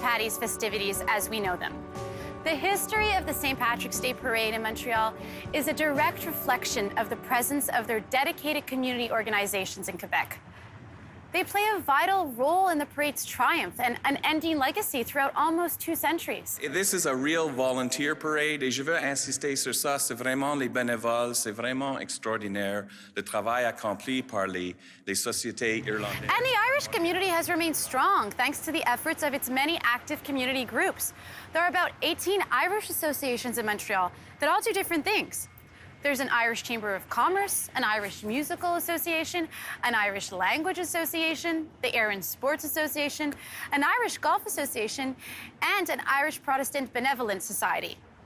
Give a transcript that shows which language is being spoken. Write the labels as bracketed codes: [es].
[en] Paddy's festivities as we know them. The history of the St. Patrick's Day Parade in Montreal is a direct reflection of the presence of their dedicated community organizations in Quebec. They play a vital role in the parade's triumph and unending legacy throughout almost 2 centuries. This is a real volunteer parade [fr] et je veux insister sur ça. C'est vraiment les bénévoles, c'est vraiment extraordinaire, le travail accompli par les sociétés irlandaises. [en] And the Irish community has remained strong thanks to the efforts of its many active community groups. There are about 18 Irish associations in Montreal that all do different things. There's an Irish Chamber of Commerce, an Irish Musical Association, an Irish Language Association, the Air and Sports Association, an Irish Golf Association, and an Irish Protestant Benevolent Society.